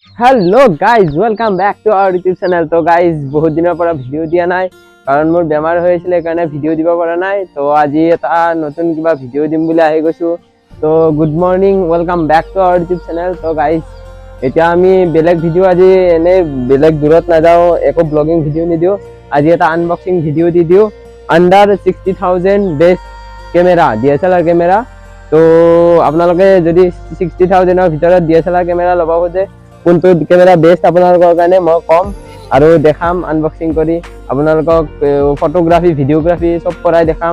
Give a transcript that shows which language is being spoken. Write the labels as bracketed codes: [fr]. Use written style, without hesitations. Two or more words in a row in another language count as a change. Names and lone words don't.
[en] hello guys welcome back to our YouTube channel. [hi] तो गाइज बहुत [as] दिনৰ পৰা ভিডিও দিয়া নাই কাৰণ মোৰ বেমাৰ হৈ আছিল কাৰণে ভিডিও দিব পৰা নাই। তো আজি এটা নতুন কিবা ভিডিও দিম বুলি আহি গৈছো। [en] তো good morning, welcome back to our YouTube channel. [as] তো গাইজ এতিয়া আমি বেলেগ ভিডিও আজি এনে বেলেগ দূৰত নাযাও, একো [en] vlogging video [as] নিদিও। আজি এটা [en] unboxing video [as] দি দিও [en] under 60,000 best camera DSLR camera. [as] তো আপোনালোকে যদি 60,000 ৰ ভিতৰত [en] DSLR camera [as] ল'ব খোজে কোনটো [en] camera best [as] আপোনালোকৰ কাৰণে মই কম আৰু দেখাম আনবক্সিং কৰি আপোনালোকক [en] photography videography [as] সব কৰাই দেখাম।